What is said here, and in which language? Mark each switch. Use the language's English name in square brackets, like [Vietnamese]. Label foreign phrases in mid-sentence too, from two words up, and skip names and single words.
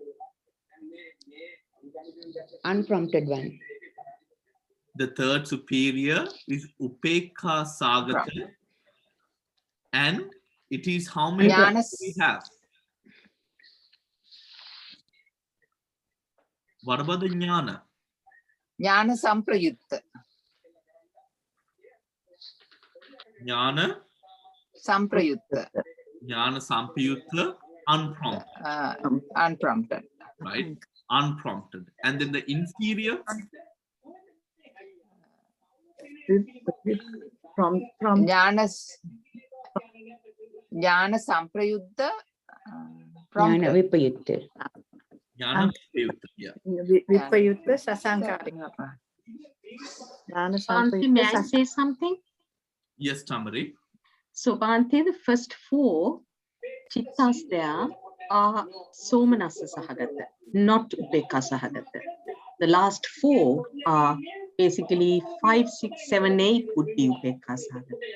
[English] Unprompted one. The third superior is [Pali] Upekka Sagata. [English] And it is how many we have? What about the Jnana? [Pali] Jnana Samprayutta. Jnana Samprayutta. Jnana Sampayutta, unprompted. [English] Unprompted. Right? Unprompted. And then the inferior? From [Pali] Jnana Samprayutta. Jnana Vipayutta. Jnana Vipayutta, yeah. Vipayutta Sasankarika. [English] May I say something? Yes, Tamari. So, Bhante, the first 4 chittas there are [Pali] Somanasa Sahagata, [English] not [Pali] Upekka Sahagata. [English] The last 4 are basically 5, 6, 7, 8 would be [Pali] Upekka Sahagata.